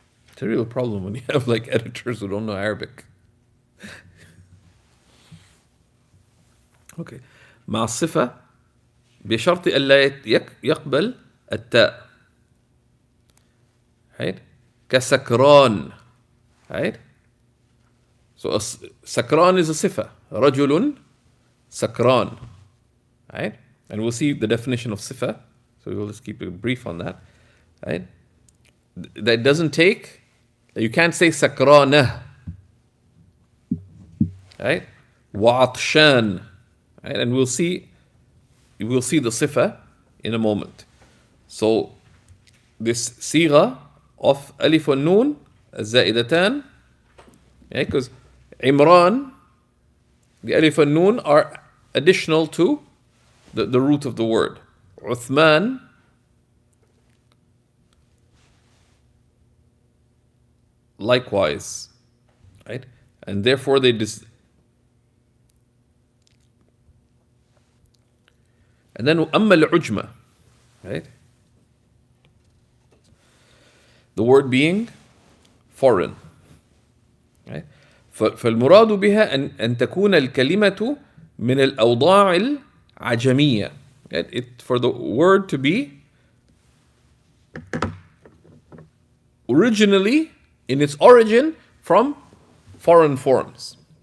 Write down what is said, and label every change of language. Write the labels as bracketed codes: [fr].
[en] It's a real problem when you have like editors who don't know Arabic. Okay. [ar] مع الصفة بشرط ألا يقبل التاء, right? كسكران, right? [en] So sakran is a sifa. [ar] رجل سكران, right? [en] And we'll see the definition of sifa. So we'll just keep it brief on that, right? That doesn't take, you can't say sakrana, right? وعطشان, right? And we'll see the sifa in a moment. So this sigha of alif and noon الزائدتان Because Imran, the alif and noon are additional to the root of the word. Uthman, likewise, right? And therefore they and then amma al-ujma, right? The word being foreign, right? [ar] فالمراد بها أن تكون الكلمة من الأوضاع العجمية. [en] For the word to be originally, in its origin, from foreign forms.